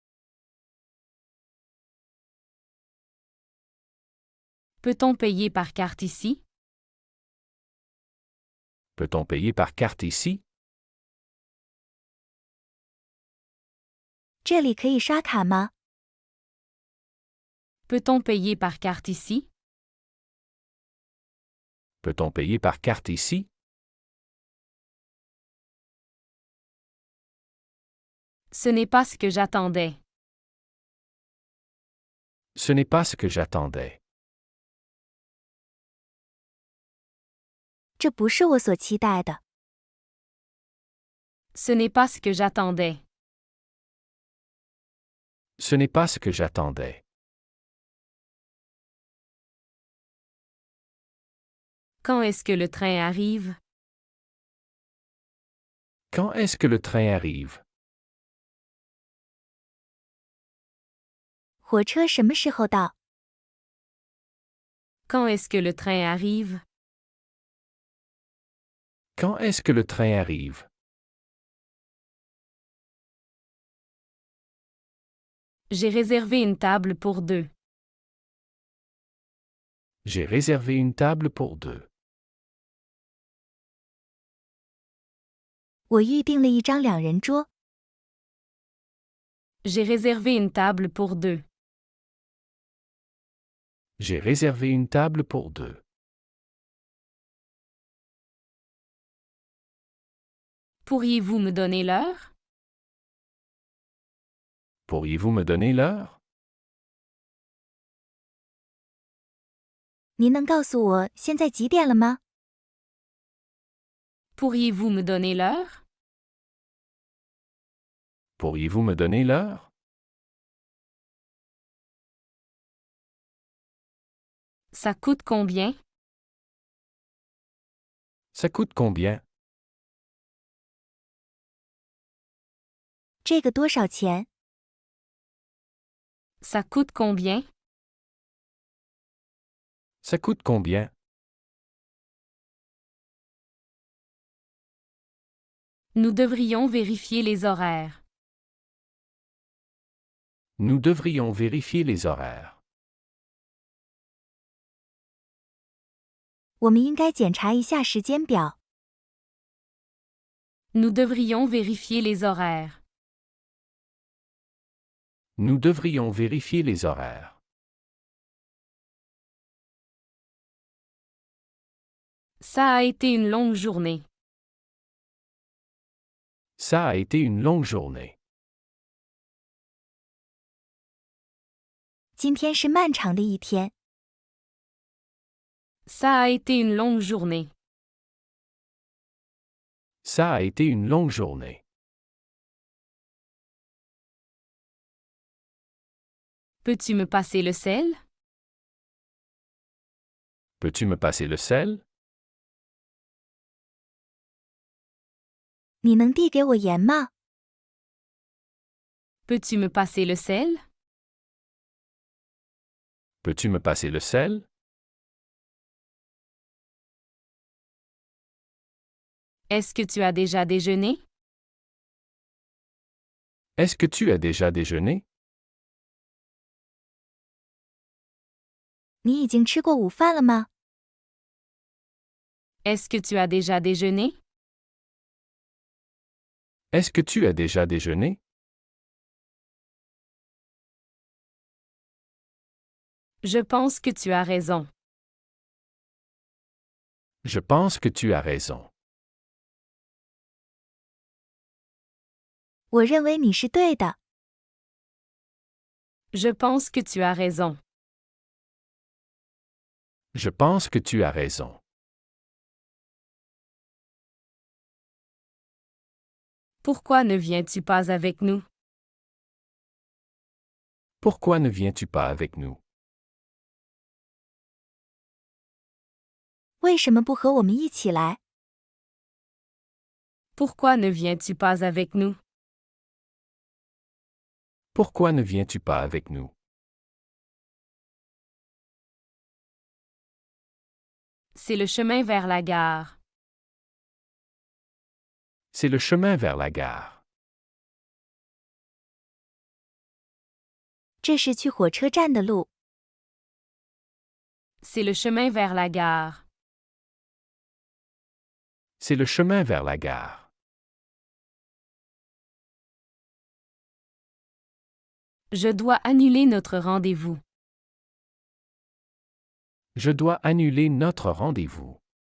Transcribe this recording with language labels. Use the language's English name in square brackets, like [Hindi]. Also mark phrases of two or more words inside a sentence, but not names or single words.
[French] Peut-on payer par carte ici? Peut-on payer par carte ici? [Chinese] 这里可以刷卡吗？ [French] Peut-on payer par carte ici? Peut-on payer par carte ici? Ce n'est pas ce que j'attendais. Ce n'est pas ce que j'attendais. [Chinese] 这不是我所期待的。 [French] Ce n'est pas ce que j'attendais. Ce n'est pas ce que j'attendais. Quand est-ce que le train arrive? Quand est-ce que le train arrive? [Chinese] 火车什么时候到？ [French] Quand est-ce que le train arrive? Quand est-ce que le train arrive? J'ai réservé une table pour deux. J'ai réservé une table pour deux. [Chinese] 我预订了一张两人桌。 [French] J'ai réservé une table pour deux. J'ai réservé une table pour deux. Pourriez-vous me donner l'heure? Pourriez-vous me donner l'heure? [Chinese] 您能告诉我现在几点了吗？ [French] Pourriez-vous me donner l'heure? Pourriez-vous me donner l'heure? Ça coûte combien? Ça coûte combien? [Chinese] 这个多少钱？ [French] Ça coûte combien? Ça coûte combien? Nous devrions vérifier les horaires. Nous devrions vérifier les horaires. [Chinese] 我们应该检查一下时间表。 [French] Nous devrions vérifier les horaires. Nous devrions vérifier les horaires. Ça a été une longue journée. Ça a été une longue journée. [Chinese] 今天是漫长的一天。 [French] Ça a été une longue journée. Ça a été une longue journée. Peux-tu me passer le sel? Peux-tu me passer le sel? [Chinese] 你能递给我盐吗？ [French] Peux-tu me passer le sel? Peux-tu me passer le sel? Est-ce que tu as déjà déjeuné? Est-ce que tu as déjà déjeuné? [Chinese] 你已经吃过午饭了吗？ [French] Est-ce que tu as déjà déjeuné? Est-ce que tu as déjà déjeuné? Je pense que tu as raison. Je pense que tu as raison. [Chinese] 我认为你是对的。 [French] Je pense que tu as raison. Je pense que tu as raison. Pourquoi ne viens-tu pas avec nous? Pourquoi ne viens-tu pas avec nous? [Chinese] 为什么不和我们一起来？ [French] Pourquoi ne viens-tu pas avec nous? Pourquoi ne viens-tu pas avec nous? C'est le chemin vers la gare. C'est le chemin vers la gare. [Chinese] 这是去火车站的路。 [French] C'est le chemin vers la gare. C'est le chemin vers la gare. Je dois annuler notre rendez-vous. Je dois annuler notre rendez-vous.